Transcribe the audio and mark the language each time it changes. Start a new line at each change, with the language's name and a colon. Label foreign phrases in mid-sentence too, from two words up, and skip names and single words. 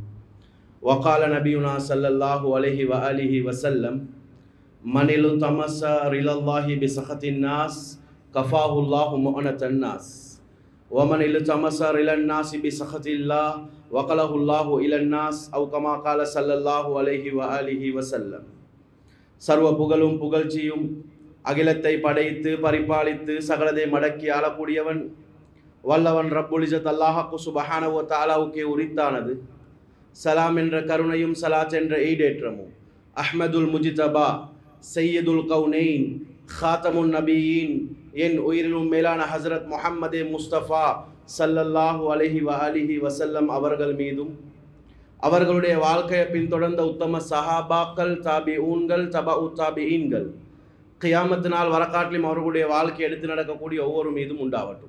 Arabic: وقال نبينا صلى الله عليه وآله وسلم: من التمس رضا الله بسخط الناس كفاه الله مؤنة الناس ومن التمس رضا الناس بسخط الله وقله الله إلى الناس أو كما قال صلى الله عليه وآله وسلم.
Tamil: சர்வ புகழும் புகழ்ச்சியும் அகிலத்தை படைத்து பரிபாலித்து சகலதை மடக்கி ஆளக்கூடியவன் வல்லவன்
Arabic: رب العزة الله سبحانه
Tamil: வ தஆலாவுக்கே உரித்தானது. சலாம் என்ற கருணையும் சலாத் என்ற ஈடேற்றமும்
Arabic: أحمد المجتبى سيد الكونين خاتم النبيين
Tamil: என் உயிரிலும் மேலான ஹஸ்ரத் முஹம்மதே முஸ்தபா
Arabic: صلى الله عليه وآله وسلم
Tamil: அவர்கள் மீதும், அவர்களுடைய வாழ்க்கையை பின்தொடர்ந்த உத்தம சஹாபாக்கள், தாபிஊன்கள், தபஉ தாபிஈன்கள், கியாமத் நாள் வரக்காட்டிலும் அவர்களுடைய வாழ்க்கை எடுத்து நடக்கக்கூடிய ஒவ்வொரு மீதும் உண்டாவட்டும்.